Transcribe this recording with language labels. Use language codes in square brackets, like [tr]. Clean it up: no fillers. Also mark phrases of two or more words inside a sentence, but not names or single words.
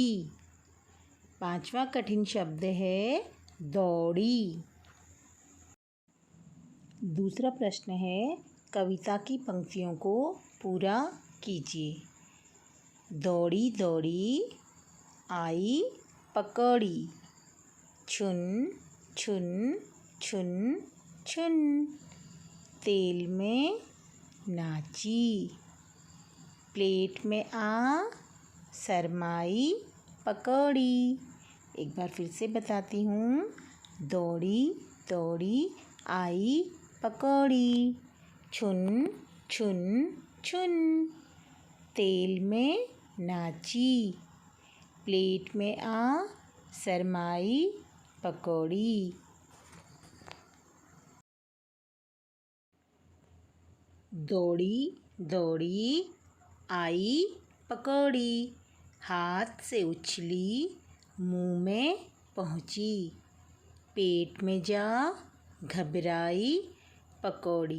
[hi] पांचवा कठिन शब्द है दौड़ी। दूसरा प्रश्न है कविता की पंक्तियों को पूरा कीजिए। दौड़ी दौड़ी आई पकौड़ी, छुन छुन छुन छुन, तेल में नाची, प्लेट में आ सरमाई पकौड़ी। एक बार फिर से बताती हूँ। दौड़ी दौड़ी आई पकौड़ी, छुन छुन छुन, तेल में नाची, प्लेट में आ सरमाई पकौड़ी। दौड़ी दौड़ी आई पकौड़ी, हाथ से उछली मुंह में पहुंची, पेट में जा घबराई पकौड़ी।